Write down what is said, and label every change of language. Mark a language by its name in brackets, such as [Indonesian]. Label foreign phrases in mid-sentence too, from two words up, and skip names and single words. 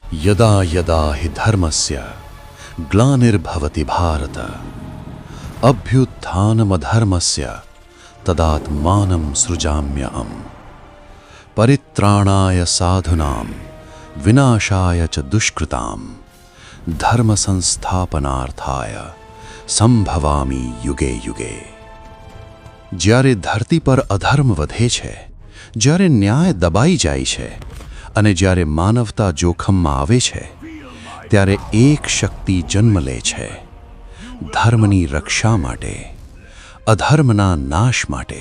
[Sanskrit] यदा यदा हि धर्मस्य ग्लानिर्भवति भारत अभ्युत्थानमधर्मस्य तदात्मानं सृजाम्यहम् परित्राणाय साधूनां विनाशाय च दुष्कृतां धर्म संस्थापनार्थाय संभवामि युगे युगे। [Gujarati] જ્યારે ધરતી પર અધર્મ વધે છે, જ્યારે ન્યાય દબાઈ જાય છે અને જ્યારે માનવતા જોખમમાં આવે છે, ત્યારે એક શક્તિ જન્મ લે છે, ધર્મની રક્ષા માટે, અધર્મના નાશ માટે।